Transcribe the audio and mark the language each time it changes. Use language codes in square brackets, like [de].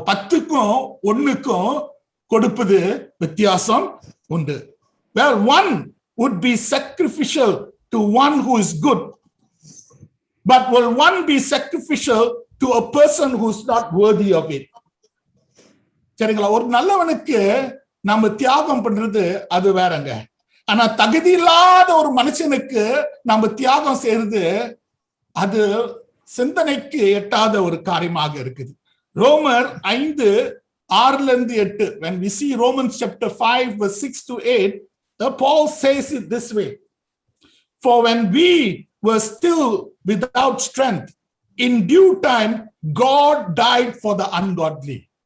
[ta] 10க்கும் 1க்கும் கொடுப்பது வித்தியாசம் உண்டு. [en] Well, one would be sacrificial to one who is good, but will one be sacrificial to a person who's not worthy of it? [ta] சரிங்களா? ஒரு நல்லவனுக்கு நம்ம தியாகம் பண்றது அது வேறங்க. ஆனா தகுதி இல்லாத ஒரு மனுஷனுக்கு நம்ம தியாகம் செய்யறது அது சிந்தனைக்கு எட்டாத ஒரு காரியமாக இருக்குது. ரோமர் 5:6-8, [en] when we see Romans chapter 5:6-8, Paul says it this way: for when we were still without strength, in due time God died for the ungodly.